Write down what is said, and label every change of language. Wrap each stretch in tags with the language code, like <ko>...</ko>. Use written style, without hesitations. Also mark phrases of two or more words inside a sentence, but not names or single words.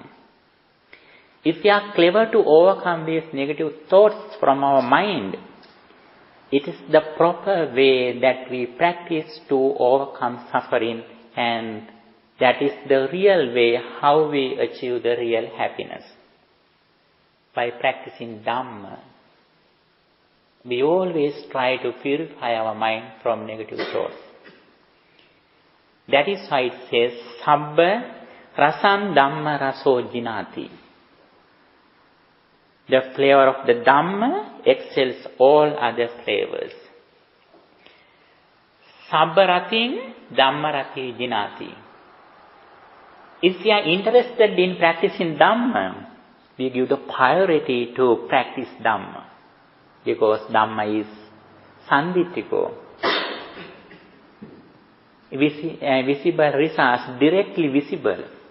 <en>If we are clever to overcome these negative thoughts from our mind, it is the proper way that we practice to overcome suffering, and that is the real way how we achieve the real happiness. By practicing Dhamma, we always try to purify our mind from negative thoughts. That is why it says,</en> <pi>Sabba rasam Dhamma raso jinati.</pi> <en>The flavor of the Dhamma excels all other flavors.</en> <pi>Sabba ratim Dhamma rati jinati.</pi> <en>If we are interested in practicing Dhamma, we give the priority to practice Dhamma, because Dhamma is sanditiko. Visible results, directly visible.</en>